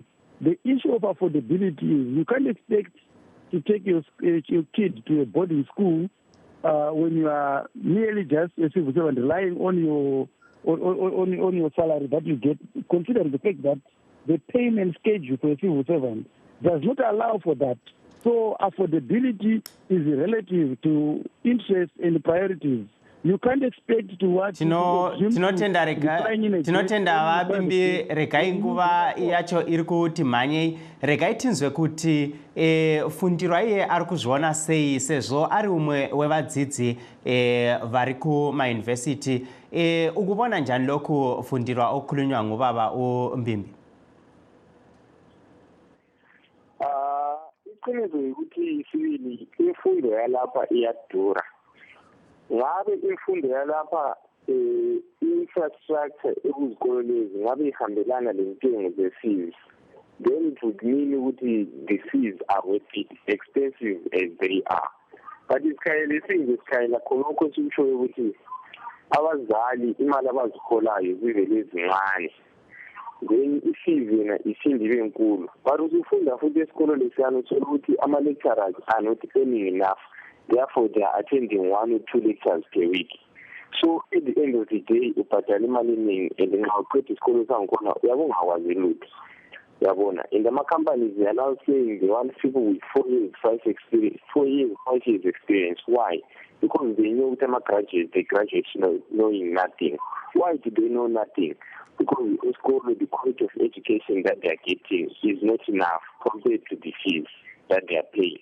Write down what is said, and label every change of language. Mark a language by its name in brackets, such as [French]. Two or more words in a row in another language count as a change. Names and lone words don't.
[English] The issue of affordability is you can't expect to take your kid to a boarding school when you are merely just a civil servant relying on your salary that you get, considering the fact that the payment schedule for a civil servant does not allow for that. So affordability is relative to interest and priorities. You can't expect to watch [Shona] tinotenda vabimbi regai nguva yacho iri kuti mhanyei regai tinzwe kuti fundiro iye ari kuzviona sei sezvo ari umwe wevadzidzi vari kumayunivhesiti [North Ndebele] ukubona njani lokufundirwa okukhulunywa ngubaba uMbimbi? Iqiniso ukuthi sibili imfundo yalapha iyadura. Ngabe imfundo yalapha infrastructure ekuzikolo lezi ngabe ihambelana lentengo ze-fees, [English] then it would mean ukuthi the fees are worth it, expensive as they are. [North Ndebele] But isikhayela khonokho sikushoyo ukuthi abazali imali abazikholayo zivele ezincane, then i-fees yena isindi ibe nkulu. But usufunda futhi esikolo lesiyana uthola ukuthi ama-lecturers [English] are not earning enough. Therefore, they are attending 1 or 2 lectures per week. So at the end of the day, [North Ndebele] ubhadala imali eningi and nxa uqeda isikolo sangikhona uyabongakwazi lutho. [English] Uyabona, and ama-companies they are now saying they want people with 4 years, 5 years experience. Why? Because they know that graduates, they graduate knowing nothing. Why do they know nothing? Because in school, the quality of education that they are getting is not enough compared to the fees that they are paying.